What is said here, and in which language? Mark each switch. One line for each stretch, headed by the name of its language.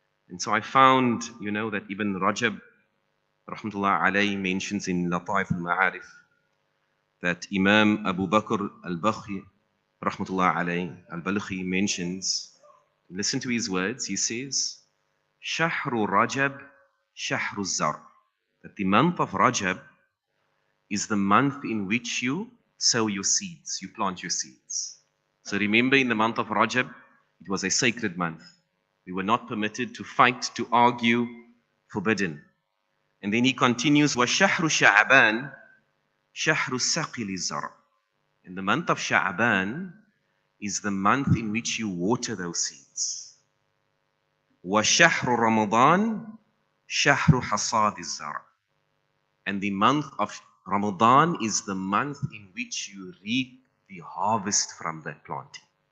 English: And so I found, you know, that Ibn Rajab, rahmatullah alayhi, mentions in Lataif al-Ma'arif that Imam Abu Bakr al-Bakhi, rahmatullah alayhi, al-Balkhi mentions, listen to his words, he says,
Arabic: Shahru Rajab, Shahru Zar,
English: that the month of Rajab is the month in which you sow your seeds, you plant your seeds. So remember, in the month of Rajab, it was a sacred month. We were not permitted to fight, to argue, forbidden. And then he continues,
Arabic: وَشَهْرُ شَعْبَانِ شَهْرُ السَّقِلِ الزَّرْعِ.
English: And the month of Sha'ban is the month in which you water those seeds.
Arabic: وَشَهْرُ رَمَضَانِ شَهْرُ حَصَادِ الزَّرْعِ.
English: And the month of Ramadan is the month in which you reap the harvest from that planting.